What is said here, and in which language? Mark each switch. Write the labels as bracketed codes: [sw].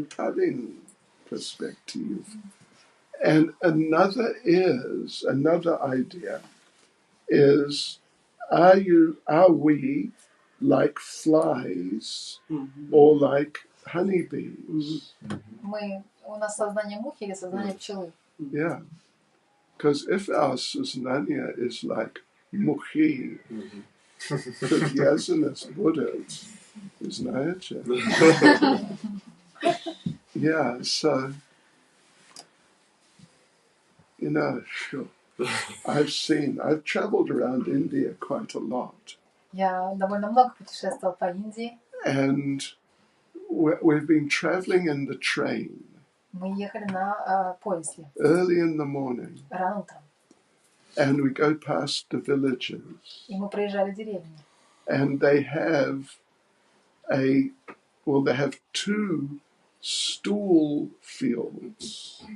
[ru] Один [en] perspective. And another idea is, are we like flies or like honeybees? [ru] У нас сознание мухи или сознание пчелы? [en] Yeah. Because if our [ru] сознание [en] is like [ru] мухи, [en] привязанность будет, знаете? Yeah, so, sure. I've traveled around India quite a lot. [ru] Я довольно много путешествовал по Индии. [en] And we've been traveling in the train. [ru] Мы ехали на поезде. [en] Early in the morning. [ru] Рано утром. [en] And we go past the villages. [ru] И мы проезжали деревни. [en] And they have they have 2 stool fields.